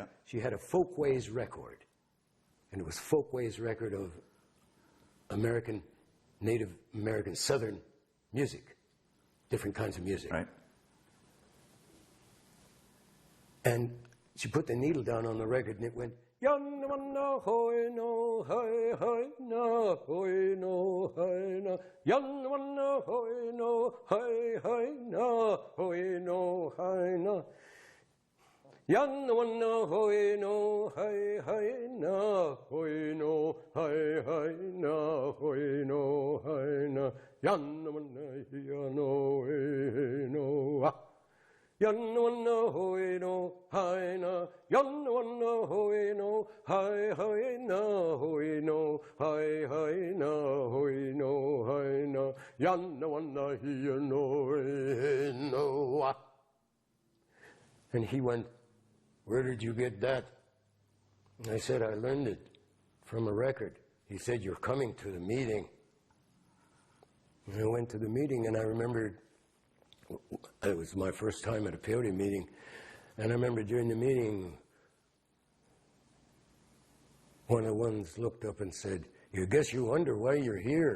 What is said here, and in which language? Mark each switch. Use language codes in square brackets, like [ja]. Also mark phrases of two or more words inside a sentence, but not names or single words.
[en] She had a Folkways record. And it was Folkways record of Native American Southern music, different kinds of music. Right. And she put the needle down on the record, and it went, "Yanna hoy no hi hi na hoy no hi na yanna hoy no hi hi na hoy no hi na yanna hoy no hi hi na hoy no hi hi na hoy no hi na yanna hi no no yanna hoy no hi na yanna hoy no hi hi na hoy no hi hi na hoy no hi na yanna hi no no. And he went, "Where did you get that?" And I said, "I learned it from a record." He said, "You're coming to the meeting." And I went to the meeting, and I remembered it was my first time at a peyote meeting, and I remember during the meeting One of the ones looked up and said, "You guess you wonder why you're here.